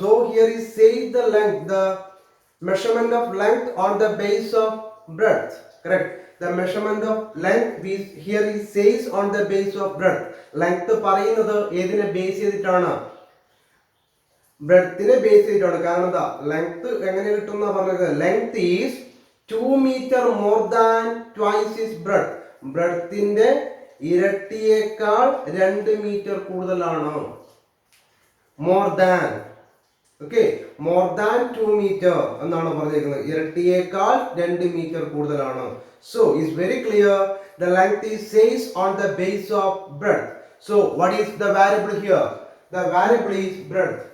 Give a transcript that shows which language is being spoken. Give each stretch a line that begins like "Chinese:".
English: So here is says the length, the measurement of length on the base of breadth. Correct? The measurement of length here is says on the base of breadth.
Malayalam: Length പറയുന്നത് ഏതിനെ base ചെയ്തിട്ടാണ്? ബ്രെഡ്ത്തിനെ base ചെയ്തിട്ടാണ്. കാരണം എന്താ? Length എങ്ങനെ കിട്ടും എന്നാ പറഞ്ഞത്?
English: Length is 2 meter more than twice its breadth.
Malayalam: ബ്രെഡ്ത്തിന്റെ ഇരട്ടിയേക്കാൾ 2 metre കൂടുതലാണ്.
English: More than, okay, more than 2 meter
Malayalam: എന്നാണ് പറഞ്ഞിരിക്കുന്നത്. ഇരട്ടിയേക്കാൾ 2 മീറ്റർ കൂടുതലാണ്.
English: So it's very clear the length is says on the base of breadth. So what is the variable here? The variable is breadth.